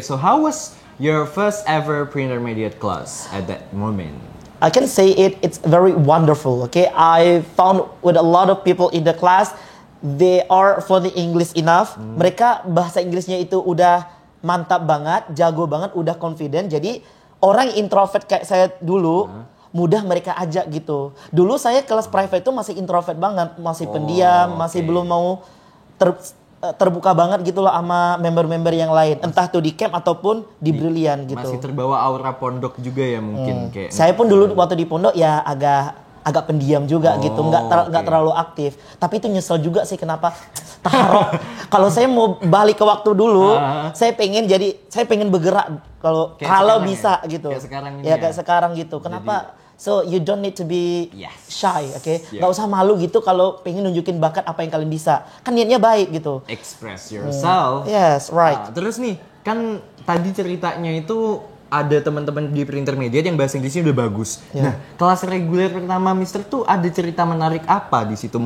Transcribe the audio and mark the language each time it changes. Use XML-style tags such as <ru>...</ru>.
<en>So how was your first ever pre-intermediate class at that moment? I can say it's very wonderful. Okay, I found with a lot of people in the class, they are fluent English enough.</en> <id>Mereka bahasa Inggrisnya itu udah mantap banget, jago banget, udah confident. Jadi orang introvert kayak saya dulu mudah mereka ajak gitu. Dulu saya kelas private itu masih introvert banget, masih pendiam, masih belum mau terbuka banget gitu loh sama member-member yang lain, entah tuh di camp ataupun di Brilliant gitu. Masih terbawa aura pondok juga ya mungkin kayak. Saya pun dulu waktu di pondok ya agak pendiam juga gitu, nggak terlalu aktif. Tapi itu nyesel juga sih kenapa taruh. Kalau saya mau balik ke waktu dulu, saya pengen bergerak kalau bisa gitu. Kayak sekarang ini kayak sekarang gitu. Kenapa?</id> <en>So you don't need to be shy, oke?</en> <id>Gak usah malu gitu kalau pengen nunjukin bakat apa yang kalian bisa. Kan niatnya baik gitu.</id> <en>Express yourself. Yes, right.</en> <id>Terus nih, kan tadi ceritanya itu ada teman-teman di pre-intermediate yang bahasa Inggrisnya udah bagus. Nah, kelas reguler pertama Mister tuh ada cerita menarik apa di situ?</id>